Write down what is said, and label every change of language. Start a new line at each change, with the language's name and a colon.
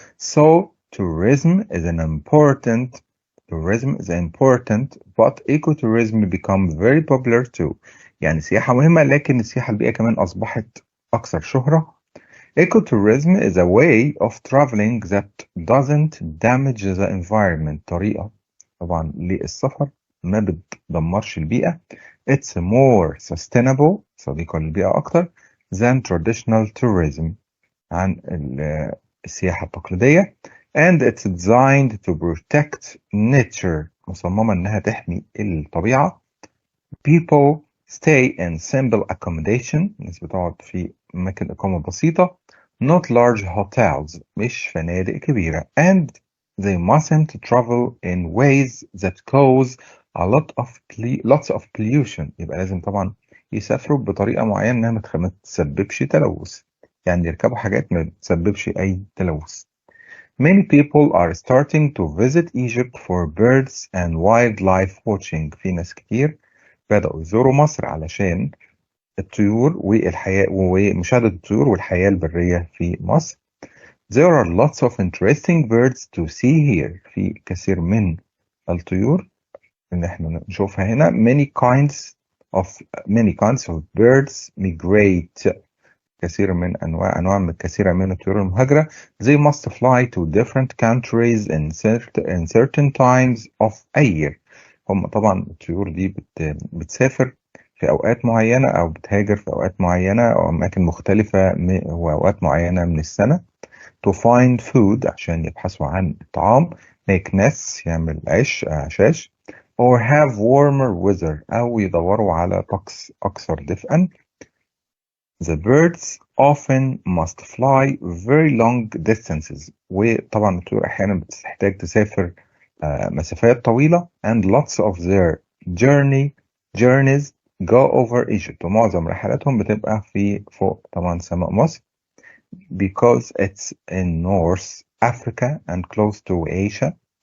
English: So tourism is important but ecotourism become very popular too.
Arabic: يعني السياحة مهمة لكن السياحة البيئية كمان أصبحت أكثر شهرة.
English: Ecotourism is a way of traveling that doesn't damage the environment.
Arabic: طريقة طبعا للسفر ما بتدمرش البيئة.
English: It's more sustainable
Arabic: صديقة للبيئة أكتر
English: than traditional tourism
Arabic: عن السياحة التقليدية.
English: And it's designed to protect nature
Arabic: مصممة إنها تحمي الطبيعة.
English: People stay in simple accommodation
Arabic: الناس بتقعد في أماكن إقامة بسيطة.
English: Not large hotels
Arabic: مش فنادق كبيرة.
English: And they mustn't travel in ways that cause lots of pollution.
Arabic: يبقى لازم طبعا يسافروا بطريقة معينة إنها ما تسببش تلوث. يعني يركبوا حاجات ما تسببش أي تلوث.
English: Many people are starting to visit Egypt for birds and wildlife watching.
Arabic: في ناس كتير بدأوا يزوروا مصر علشان الطيور والحياة ومشاهدة الطيور والحياة البرية في مصر.
English: There are lots of interesting birds to see here.
Arabic: في كثير من الطيور اللي احنا نشوفها هنا.
English: Many kinds of birds migrate.
Arabic: كثير من كثيرة من الطيور المهاجرة.
English: They must fly to different countries in certain times of a year.
Arabic: هم طبعا الطيور دي بتسافر في أوقات معينة أو بتهاجر في أوقات معينة أو أماكن مختلفة وأوقات معينة من السنة.
English: To find food
Arabic: عشان يبحثوا عن الطعام.
English: Make nests
Arabic: يعمل عشاش.
English: Or have warmer weather
Arabic: أو يدوروا على طقس أكثر دفئا.
English: The birds often must fly very long distances.
Arabic: وطبعا الطيور أحيانا بتحتاج تسافر مسافات طويلة.
English: And lots of their journeys go over Egypt.
Arabic: ومعظم رحلاتهم بتبقى فوق طبعا سماء مصر.
English: Because it's in North Africa and close to Asia.